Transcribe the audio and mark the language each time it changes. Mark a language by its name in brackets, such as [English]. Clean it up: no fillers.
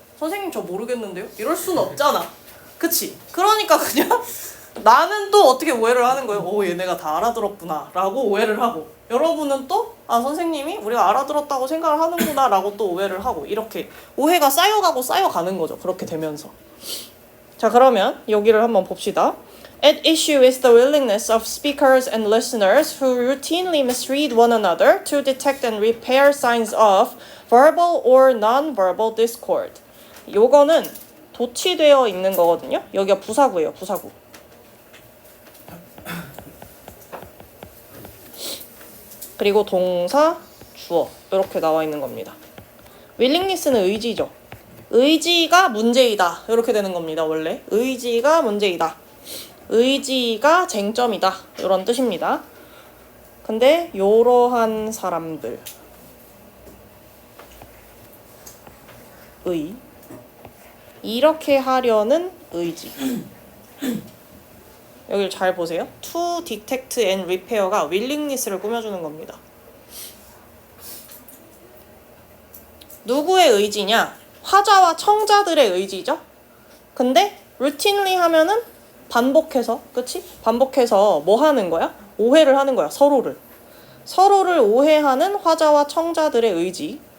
[Korean] 선생님 저 모르겠는데요? 이럴 순 없잖아. 그치? 그러니까 그냥 나는 또 어떻게 오해를 하는 거예요. 오, 얘네가 다 알아들었구나 라고 오해를 하고, 여러분은 또 선생님이 우리가 알아들었다고 생각을 하는구나 라고 또 오해를 하고, 이렇게 오해가 쌓여가고 쌓여가는 거죠. 그렇게 되면서. 자, 그러면 여기를 한번 봅시다. [English] At issue is the willingness of speakers and listeners who routinely misread one another to detect and repair signs of verbal or non-verbal discord. [Korean] 요거는 도치되어 있는 거거든요. 여기가 부사구예요, 부사구. 그리고 동사, 주어 이렇게 나와 있는 겁니다. willingness는 의지죠. 의지가 문제이다 이렇게 되는 겁니다. 원래 의지가 문제이다, 의지가 쟁점이다 이런 뜻입니다. 근데 이러한 사람들 이렇게 하려는 의지. 여기를 잘 보세요. [English] To detect and repair [Korean] 가 willingness를 꾸며주는 겁니다. 누구의 의지냐? 화자와 청자들의 의지죠. 근데 routinely 하면은 반복해서, 그치? 반복해서 뭐 하는 거야? 오해를 하는 거야, 서로를 오해하는 화자와 청자들의 의지.